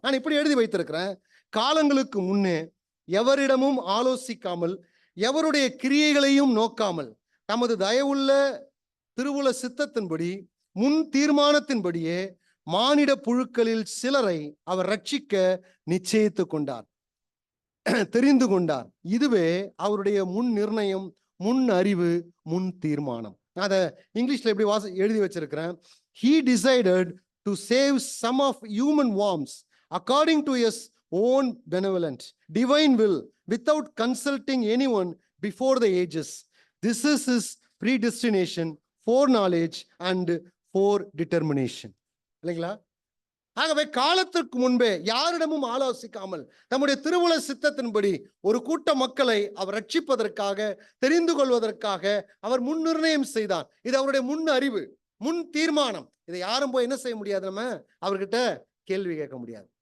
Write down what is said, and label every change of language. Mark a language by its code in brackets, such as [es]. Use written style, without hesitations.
[ta] நான் இப்படி எழுதி வைத்திருக்கிறேன், காலங்களுக்கு முன்னே எவரிடமும் ஆலோசிக்காமல், எவருடைய கிரியைகளையும் நோக்காமல், தமது தயவுள்ள திருவுள சித்தத்தின்படி முன் தீர்மானத்தின்படியே மானிட புழுக்களில் சிலரை அவர் ரட்சிக்க நிச்சயித்து கொண்டார், தெரிந்து கொண்டார். இதுவே அவருடைய முன் நிர்ணயம், முன் அறிவு, முன் தீர்மானம். அத இங்கிலீஷ்ல எப்படி எழுதி வச்சிருக்கிறேன். [en] He decided to save some of human worms according to his own benevolent divine will without consulting anyone before the ages. This is his predestination, foreknowledge and foredetermination. [ta] இல்லைங்களா? ஆகவே காலத்திற்கு முன்பே யாரிடமும் ஆலோசிக்காமல் தம்முடைய திருவுள சித்தத்தின்படி ஒரு கூட்ட மக்களை அவர் ரட்சிப்பதற்காக, தெரிந்து கொள்வதற்காக அவர் முன் நிர்ணயம் செய்தார். இது அவருடைய முன் அறிவு, முன் தீர்மானம். இதை யாரும் போய் என்ன செய்ய முடியாது, நம்ம அவர்கிட்ட கேள்வி கேட்க முடியாது.